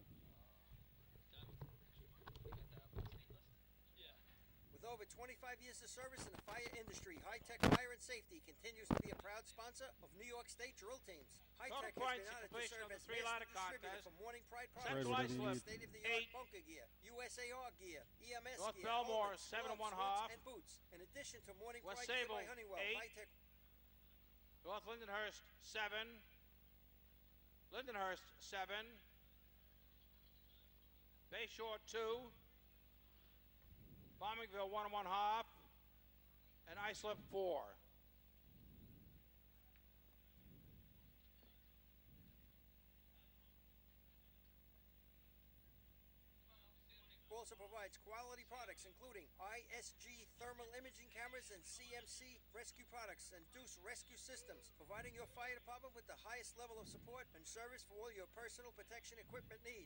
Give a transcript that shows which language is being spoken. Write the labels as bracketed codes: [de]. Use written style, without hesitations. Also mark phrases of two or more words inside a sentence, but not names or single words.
[en] With over 25 years of service in the fire industry, High Tech Fire and Safety continues to be a proud sponsor of New York State drill teams. High Total Tech has points been in honored to completion serve of the as three-ladder master distributor contest. for Morning Pride Fred, products, Central whatever you Islip, need. state-of-the-art 8. bunker gear, USAR gear, EMS North gear, Belmore, helmets, 7 and gloves, 1 half. and boots. In addition to Morning West Pride gear Sable, by Honeywell, 8. High Tech. North Lindenhurst, 7. Lindenhurst, 7. Bayshore, 2. Farmingville, 1 and 1 half. And Islip, 4. Also provides quality products including ISG thermal imaging cameras and CMC rescue products and Deuce rescue systems, providing your fire department with the highest level of support and service for all your personal protection equipment needs.